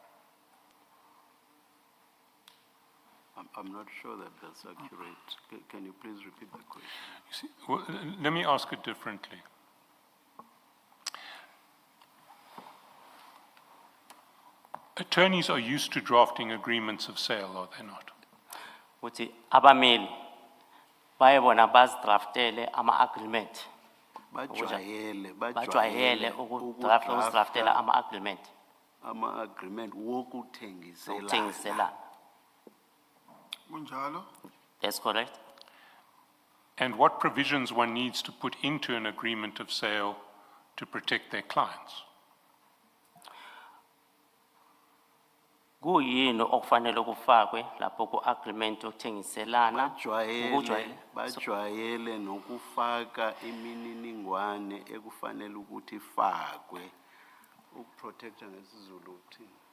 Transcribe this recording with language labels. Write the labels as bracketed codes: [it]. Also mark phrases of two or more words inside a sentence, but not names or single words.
[en] I'm not sure that that's accurate. Can you please repeat the question? You see, well, let me ask it differently. Attorneys are used to drafting agreements of sale, are they not? [zu] Ukuthi abameli bayebona bazidraftele ama-agreement. Bajwayele ukudraftela ama-agreement. Ama-agreement wokuthengiselana. Ukuthengiselana. Kunjalo? [en] That's correct. And what provisions one needs to put into an agreement of sale to protect their clients? [zu] Kuyini okufanele kufakwe lapho ku-agreement yokuthengiselana? Bajwayele nokufaka imininingwane ekufanele ukuthi ifakwe ukuprotecta ngesizulu uthini?